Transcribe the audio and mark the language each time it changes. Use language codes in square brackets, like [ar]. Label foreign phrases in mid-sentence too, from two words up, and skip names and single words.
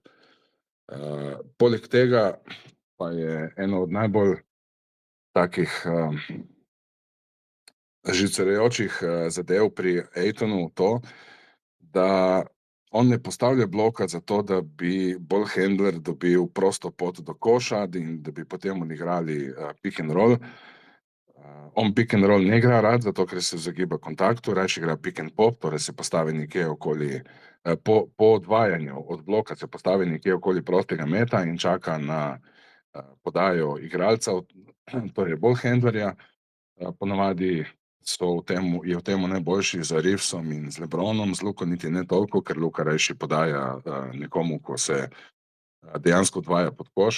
[sl] Poleg tega pa je eno od najbolj takih živcirajočih zadev pri Aytonu to, da on ne postavlja bloka zato, da bi [en] ball handler [sl] dobil prosto pot do koša in da bi potem onigrali [en] pick and roll. [sl] On [en] pick and roll [sl] ne igra rad, zato ker se izogiba kontaktu, rajši igra [en] pick and pop, [sl] torej se postavi nekje okoli, po odvajanju od bloka se postavi nekje okoli prostega meta in čaka na podajo igralca, torej [en] ball handlerja. [sl] Ponavadi je v tem najboljši z Reevesom in z LeBronom, z Luko niti ne toliko, ker Luka rajši podaja nekomu, ko se dejansko odvaja pod koš.